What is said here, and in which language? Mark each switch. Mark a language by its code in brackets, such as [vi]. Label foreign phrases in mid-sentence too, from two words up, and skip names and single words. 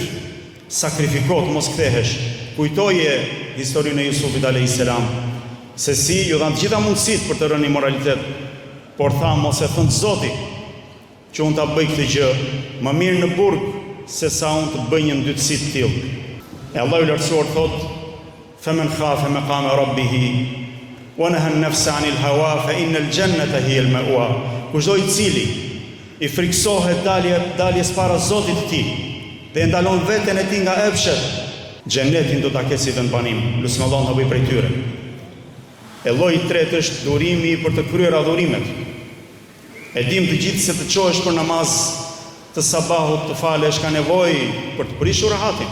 [sq] Sakrifikohet, mos kthehesh. Kujtoje historinë e Jusufit [ar] عليه السلام, [sq] se si ju dhan të gjitha mundësitë për të rënë në moralitet, por tha mos e thon Zoti që unë ta bëj këtë gjë, më mirë në burg se sa unë të bëj një ndytësi të tillë. E Allahu i lartësuar thot: [ar] "فمن خاف مقام ربه ونهى النفس عن الهوى فإن الجنة هي المأوى." [sq] Kushdo i cili i friksohet daljes para Zotit të tij dhe ndalon veten e tij nga epshet, xhenetin do ta ketë si vendbanim. Lutem Allahun ta bëj prej tyre. E lloji i tretë është durimi për të kryer adhurimet. E dim të gjithë se të qohesh për namaz të sabahut, të falesh, ka nevojë për të prishur rahatin.